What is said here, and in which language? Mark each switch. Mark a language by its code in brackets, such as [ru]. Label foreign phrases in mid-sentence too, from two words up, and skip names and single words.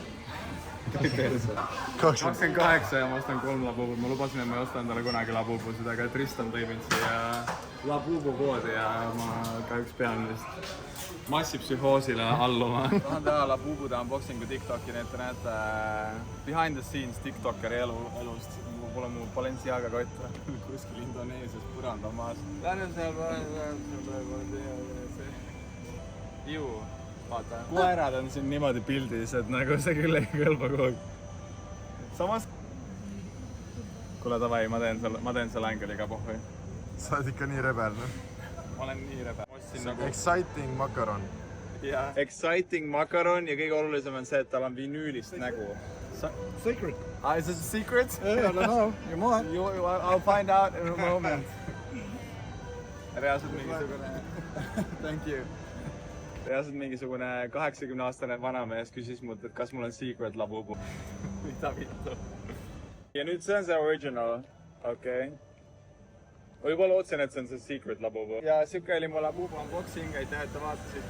[et] 28 ja ma ostan 3 Labubu. Ma lubasin, et ma ei osta endale kunagi Labubusid, aga Tristan tõi mind siia Labubu poodi ja ma kahjuks pean vist massipsühhoosile alluma. Tahan teha Labubude unboxingu TikToki, nii et te näete [en] behind the scenes [et] TikTokeri elust. Pole mu Balenciaga kott kuskil Indoneesias põranda maas. Lähen seal ju, vaata. Koerad on siin niimoodi pildis, et nagu see küll ei kõlba kuhugi. Samas... Kuule, davai, ma teen selle ängeliga pohvi. Sa oled ikka nii rebel, no? Ma olen nii rebel. Exciting makaron. Jaa, exciting makaron ja kõige olulisem on see, et tal on vinüülist nägu. [en] Secret. Is this a secret? I don't know. You might. I'll find out in a moment. [et] Reaalselt mingisugune... [en] Thank you. [et] Reaalselt mingisugune 80-aastane vanamees küsis mult, et kas mul on secret Labubu. Mida vittu. Ja nüüd see on see original. Okei. Ma juba lootsin, et see on see secret Labubu. Ja siuke oli mu Labubu unboxing. Aitäh, et te vaatasite.